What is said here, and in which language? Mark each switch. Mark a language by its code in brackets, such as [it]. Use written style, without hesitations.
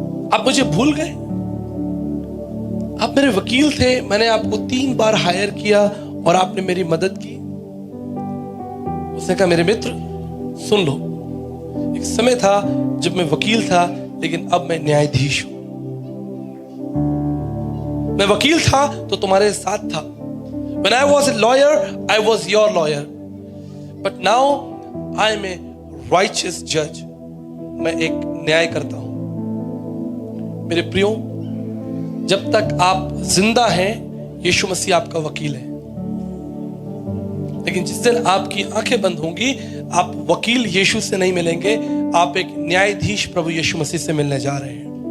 [hi] आप मुझे भूल गए? आप मेरे वकील थे, मैंने आपको 3 बार हायर किया और आपने मेरी मदद की। उसने कहा, मेरे मित्र सुन लो, एक समय था जब मैं वकील था, लेकिन अब मैं न्यायाधीश हूं। मैं वकील था तो तुम्हारे साथ था। [en] When I was a lawyer, I was your lawyer. But now I am a righteous judge. [hi] मैं एक न्याय करता हूं। मेरे प्रियो, जब तक आप जिंदा हैं, यीशु मसीह आपका वकील है। लेकिन जिस दिन आपकी आंखें बंद होंगी, आप वकील यीशु से नहीं मिलेंगे, आप एक न्यायाधीश प्रभु यीशु मसीह से मिलने जा रहे हैं।